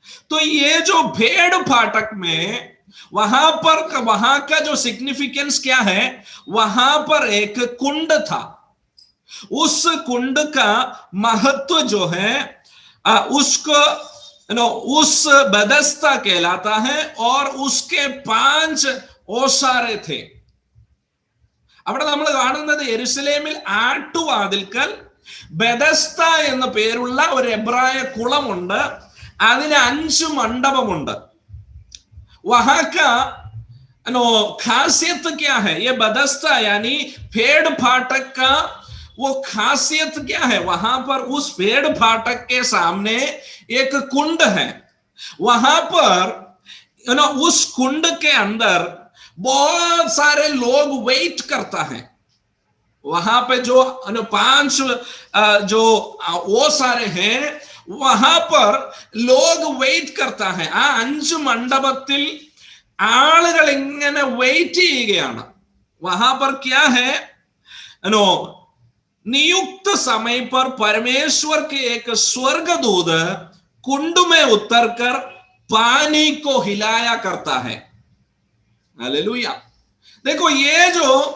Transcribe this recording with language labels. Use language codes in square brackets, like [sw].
[hi] तो ये जो भेड़ फाटक में वहां का जो सिग्निफिकेंस क्या है, वहां पर एक कुंड था। उस कुंड का महत्व जो है उसको उस बदस्ता कहलाता है, और उसके 5 ഓസാരെ थे। [ml] അവിടെ നമ്മൾ കാണുന്നത് യെരുശലേമിൽ ആട്ടുവാതിൽക്കൽ ബെതസ്ത എന്ന പേരുള്ള ഒരു എബ്രായ കുളമുണ്ട്, അതിന് 5 മണ്ഡപമുണ്ട്। [hi] वहां का खासियत क्या है, ये बदस्ता यानी भेड़ फाटक का वो खासियत क्या है? वहां पर उस भेड़ फाटक के सामने एक कुंड है। वहां पर उस कुंड के अंदर बहुत सारे लोग वेट करता है। वहां पे जो 5 जो वो सारे हैं, वहां पर लोग വെയിറ്റ് करता है। [ml] ആ 5 മണ്ഡപത്തിൽ ആളുകൾ ഇങ്ങനെ വെയിറ്റ് ചെയ്യുകയാണ്। [hi] वहां पर क्या है, नियुक्त समय पर परमेश्वर के एक स्वर्गदूत कुंड में उतरकर पानी को हिलाया करता है। हालेलुया। देखो, ये जो